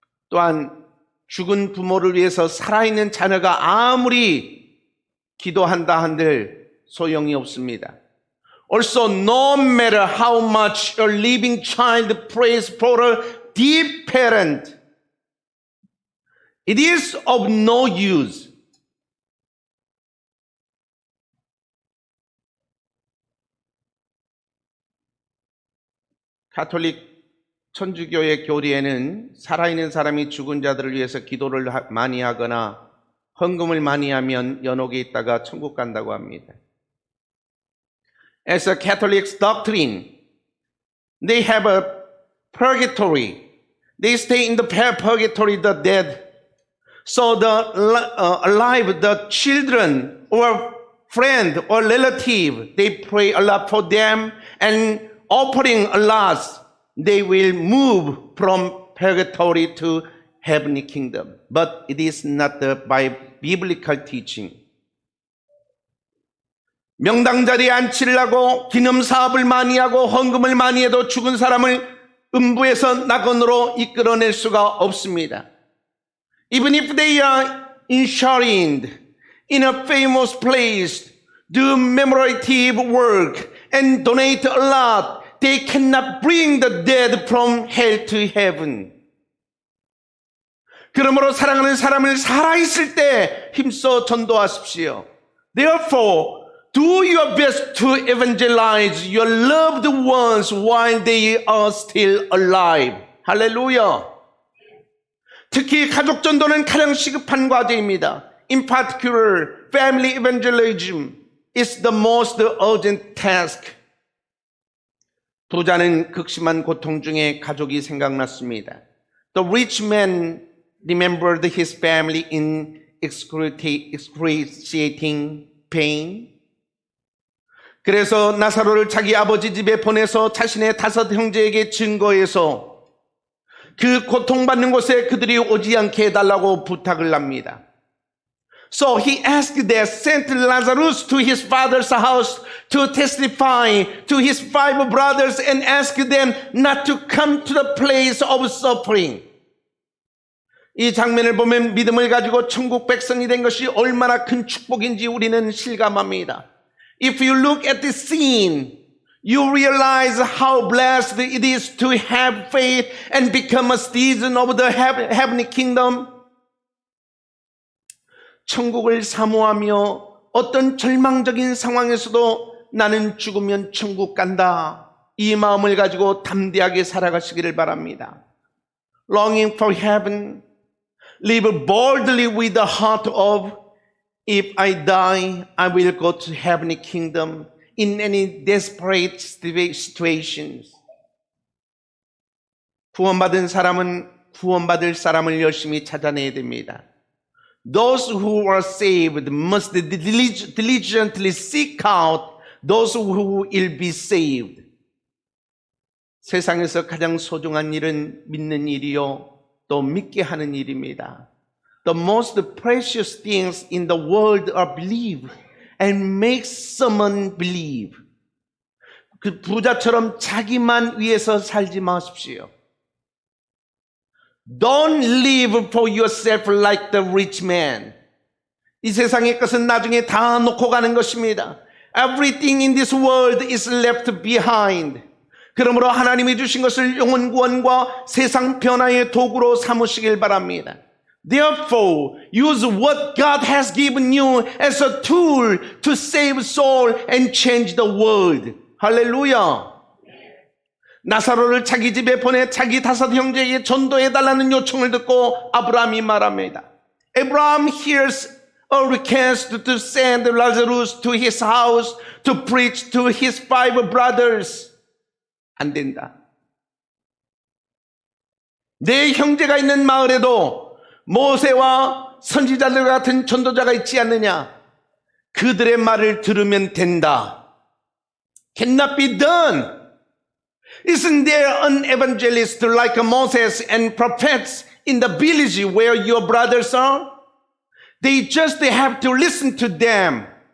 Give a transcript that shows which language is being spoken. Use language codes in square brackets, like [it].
[ko] 또한 죽은 부모를 위해서 살아있는 자녀가 아무리 기도한다 한들 소용이 없습니다. [en] Also, no matter how much a living child prays for a dead parent, it is of no use. [ko] 가톨릭 천주교의 교리에는 살아있는 사람이 죽은 자들을 위해서 기도를 많이 하거나 헌금을 많이 하면 연옥에 있다가 천국 간다고 합니다. [en] As a Catholic's doctrine, they have a purgatory. They stay in the purgatory, the dead. So the alive, the children or friend or relative, they pray a lot for them and offering a lot, they will move from purgatory to heavenly kingdom. But it is not by biblical teaching. [ko] 명당 자리에 앉히려고 기념 사업을 많이 하고 헌금을 많이 해도 죽은 사람을 음부에서 낙원으로 이끌어낼 수가 없습니다. [en] Even if they are enshrined in a famous place, do memorative work and donate a lot, they cannot bring the dead from hell to heaven. [ko] 그러므로 사랑하는 사람을 살아있을 때 힘써 전도하십시오. [en] Therefore, do your best to evangelize your loved ones while they are still alive. [ko] 할렐루야. 특히 가족 전도는 가장 시급한 과제입니다. [en] In particular, family evangelism is the most urgent task. [ko] 부자는 극심한 고통 중에 가족이 생각났습니다. [en] The rich man remembered his family in excruciating pain. [ko] 그래서 나사로를 자기 아버지 집에 보내서 자신의 5 형제에게 증거해서 그 고통받는 곳에 그들이 오지 않게 해달라고 부탁을 합니다. [en] So he asked that sent Lazarus to his father's house to testify to his 5 brothers and asked them not to come to the place of suffering. [ko] 이 장면을 보면 믿음을 가지고 천국 백성이 된 것이 얼마나 큰 축복인지 우리는 실감합니다. [en] If you look at this scene, you realize how blessed it is to have faith and become a citizen of the heavenly kingdom. [ko] 천국을 사모하며 어떤 절망적인 상황에서도 나는 죽으면 천국 간다. 이 마음을 가지고 담대하게 살아가시기를 바랍니다. [en] Longing for heaven, live boldly with the heart of if I die, I will go to heavenly kingdom in any desperate situations. [ko] 구원받은 사람은 구원받을 사람을 열심히 찾아내야 됩니다. [en] Those who are saved must diligently seek out those who will be saved. [ko] 세상에서 가장 소중한 일은 믿는 일이요, 또 믿게 하는 일입니다. [en] The most precious things in the world are believe and make someone believe. [ko] 그 부자처럼 자기만 위해서 살지 마십시오. [en] Don't live for yourself like the rich man. [ko] 이 세상의 것은 나중에 다 놓고 가는 것입니다. [en] Everything in this world is left behind. [ko] 그러므로 하나님이 주신 것을 영혼 구원과 세상 변화의 도구로 삼으시길 바랍니다. [en] Therefore, use what God has given you as a tool to save soul and change the world. [ko] 할렐루야. 나사로를 자기 집에 보내 자기 다섯 형제에게 전도해달라는 요청을 듣고 아브라함이 말합니다. [en] Abraham hears a request to send Lazarus to his house to preach to his 5 brothers. [ko] 안 된다. 내 형제가 있는 마을에도 모세와 선지자들 같은 전도자가 있지 않느냐? 그들의 말을 들으면 된다. [en] Cannot be done. Isn't there an evangelist like Moses and prophets in the village where your brothers are? They just have to listen to them.